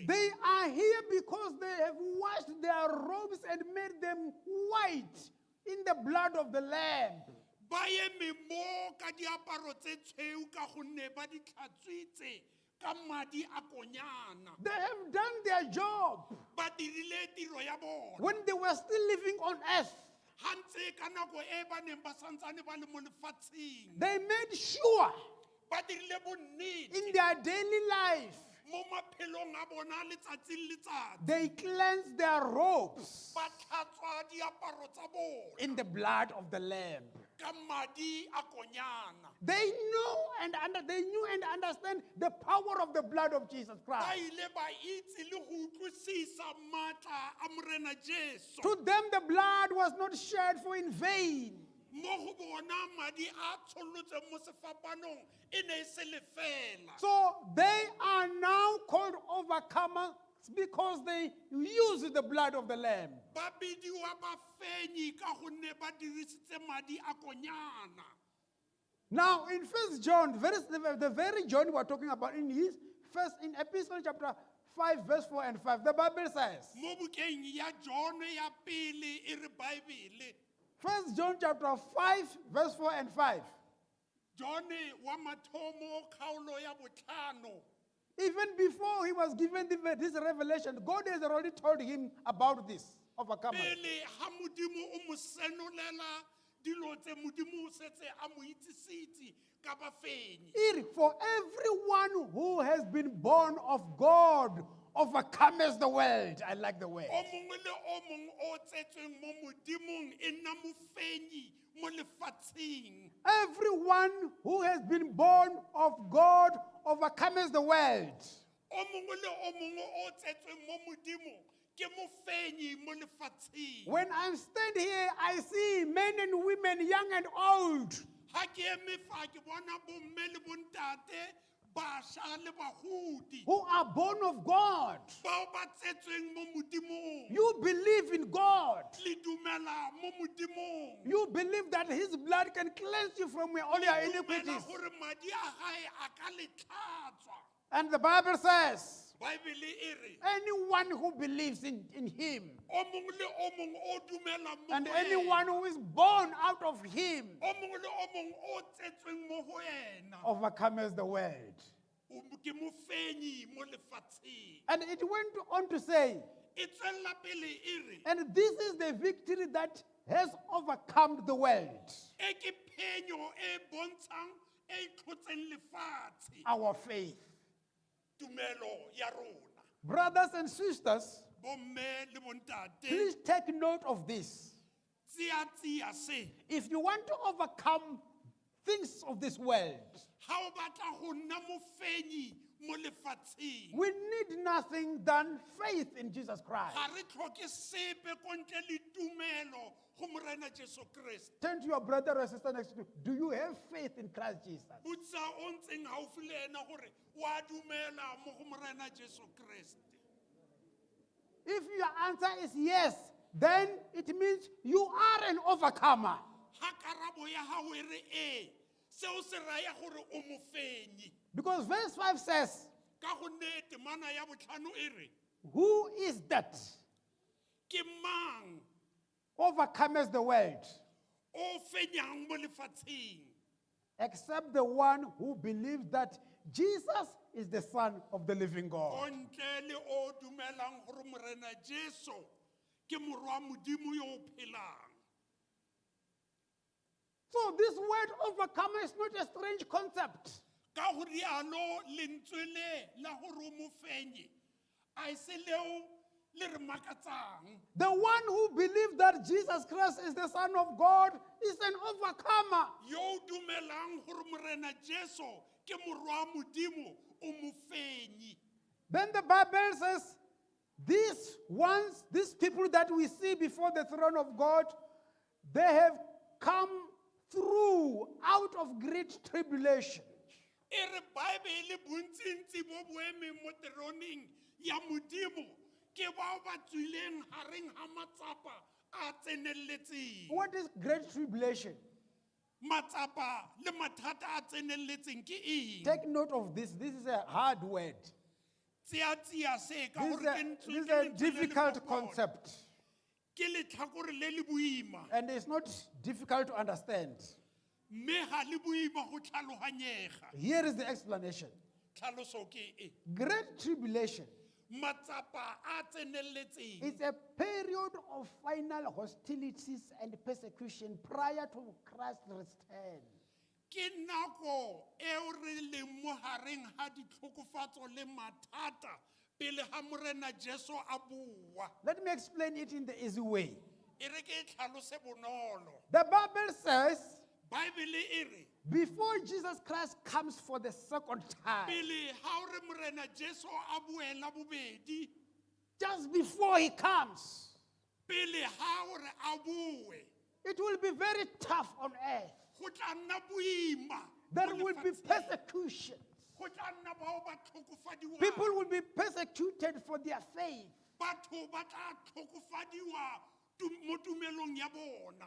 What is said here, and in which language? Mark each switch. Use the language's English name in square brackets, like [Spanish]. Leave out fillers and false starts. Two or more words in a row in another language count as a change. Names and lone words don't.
[English] they are here because they have washed their robes and made them white in the blood of the Lamb. [Tswana] ba eme mo ka diaparo tse tshweu ka gonne ba di tlhatswitse ka madi a konyana. [English] They have done their job [Tswana] Ba dirile tiro ya bona. [English] when they were still living on earth. [Tswana] Hantse ka nako e ba neng ba santsane ba le mo lefatsheng. [English] They made sure [Tswana] Ba dirile bonnete [English] in their daily life [Tswana] mo maphelong a bona letsatsi le letsatsi. [English] they cleansed their robes [Tswana] Ba tlhatswa diaparo tsa bona [English] in the blood of the Lamb. [Tswana] ka madi a konyana. [English] They knew and understand the power of the blood of Jesus [Tswana] Ba Christ. ile ba itse le go utlwisisa maatla a Morena Jesu. [English] To them, the blood was not shed for in vain. [Tswana] Mo go bona madi a tshollotseng mo sefapanong e ne e se lefela. [English] So they are now called overcomers because they use the blood of the Lamb. [Tswana] Ba bidiwa bafenyi ka gonne ba dirisitse madi a konyana. [English] Now, in 1 John, the very John we are talking about, in Epistle chapter 5, verse 4 and 5, the Bible says, [Tswana] Mo bukeng ya John ya pele e re Baebele. [English] 1 John chapter 5, verse 4 and 5. [Tswana] John wa mathomo kgaolo ya botlhano. [English] Even before he was given this revelation, God has already told him about this overcomer. [Tswana] Pele ha Modimo o mo senolela dilo tse Modimo o setse a mo itsisitse ka bafenyi. [English] For everyone who has been born of God overcomes the world. I like the word. [Tswana] O mongwe le o mong o tsetsweng mo Modimong e nna mofenyi mo lefatsheng. [English] Everyone who has been born of God overcomes the world. [Tswana] O mongwe le o mongwe o tsetsweng mo Modimong ke mofenyi mo lefatsheng. [English] When I stand here, I see men and women, young and old, [Tswana] Ha ke eme fa ke bona bomme le bontate, bašwa le bagodi, [English] who are born of God. [Tswana] bao ba tsetsweng mo Modimong. [English] You believe in God. [Tswana] Le dumela mo Modimong. [English] You believe that his blood can cleanse you from all your [Tswana] Le dumela [English] iniquities. [Tswana] gore madi a gae a ka le tlhatswa. [English] And the Bible says, [Tswana] Baebele e re, [English] anyone who believes in him, [Tswana] o mongwe le o mongwe o dumela mo [English] and [Tswana] go [English] anyone [Tswana] ena, [English] who is born out of him, [Tswana] o mongwe le o mongwe o tsetsweng mo go ena, [English] overcomes the world. [Tswana] ke mofenyi mo lefatsheng. [English] And it went on to say, [Tswana] E tswella pele e re, [English] and this is the victory that has overcome the world, [Tswana] e ke phenyo e bontshang e tlhotseng lefatshe, [English] our faith. [Tswana] tumelo ya rona. [English] Brothers and sisters, [Tswana] Bomme le bontate, [English] please take note of this. [Tswana] tsia se. [English] If you want to overcome things of this world, [Tswana] Ha o batla go nna mofenyi mo lefatsheng. [English] We need nothing than faith in Jesus Christ. [Tswana] Ga re tlhoke sepe ko ntle le tumelo go Morena Jesu Kriste. [English] Turn to your brother or sister next to you. Do you have faith in Christ Jesus? [Tswana] Botsa o ntseng gaufi le ena gore wa dumela mo go Morena Jesu Kriste. [English] If your answer is yes, then it means you are an overcomer. [Tswana] Ha karabo ya hao e re e, seo se raya gore o mofenyi. [English] Because verse 5 says, [Tswana] Ka gonne temana ya botlhano e re, [English] who is that [Tswana] ke mang [English] overcomes the world [Tswana] o fenyang mo lefatsheng [English] except the one who believes that Jesus is the Son of the living God? [Tswana] o ntle le o dumelang gore Morena Jesu ke morwa Modimo yo o phelang. [English] So this word overcomer is not a strange concept. [Tswana] Ka go rialo lentswe le la gore o mofenyi a se leo le re makatsang. [English] The one who believes that Jesus Christ is the Son of God is an overcomer. [Tswana] Yo o dumelang gore Morena Jesu ke morwa Modimo o mofenyi. [English] Then the Bible says, these people that we see before the throne of God, they have come through out of great tribulation. [Tswana] E re Bible bontsintsi bo boemeng mo teroneng ya Modimo ke bao ba tswileng hareng ha matsapa a tsenelletseng. [English] What is great tribulation? [Tswana] Matsapa le mathata a tsenelletseng ke eng? [English] Take note of this. This is a hard word. [Tswana] Tsia se ka [English] This [Tswana] gore [English] is [Tswana] ke [English] a [Tswana] lentswe le [English] difficult [Tswana] le [English] concept, [Tswana] ke letlhakore le le boima [English] and it's not difficult to understand. [Tswana] mme ga le boima go tlhaloganyega. [English] Here is the explanation. [Tswana] Tlhaloso ke e, [English] Great tribulation [Tswana] matsapa a tsenelletseng [English] is a period of final hostilities and persecution prior to Christ's return. [Tswana] ke nako eo re leng mo hareng ha ditlhokofatso le mathata pele ha Morena Jesu a bua. [English] Let me explain it in the easy way. [Tswana] E re ke tlhalose bonolo. [English] The Bible says, [Tswana] Bible e re [English] before Jesus Christ comes for the second time, [Tswana] pele ha o re Morena Jesu a buela bobedi, [English] just before he comes, [Tswana] pele ha o re a bue, [English] it will be very tough on earth. [Tswana] go tla nna boima. [English] There [Tswana] mo [English] will be [Tswana] lefatsheng. [English] persecutions. [Tswana] Go tla nna bao ba tlhokofadiwang. [English] People will be persecuted for their faith. [Tswana] Batho ba tla tlhokofadiwa mo tumelong ya bona.